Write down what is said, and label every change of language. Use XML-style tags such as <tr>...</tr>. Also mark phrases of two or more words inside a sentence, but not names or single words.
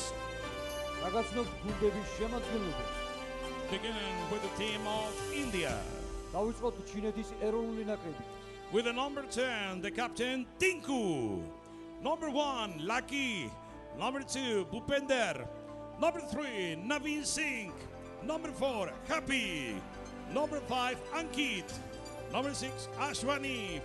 <ka>რაგაცნობთ გუნდების შემადგენლობას.</ka> <en>Beginning with the team of India.</en> <ka>დავიწყოთ ჩინეთის ეროვნული ნაკრები.</ka> <en>With the number 10, the captain Tinku. Number 1, Lucky. Number 2, Bhupender. Number 3, Naveen Singh. Number 4, Happy. Number 5, Ankit. Number 6, Ashwani.</en>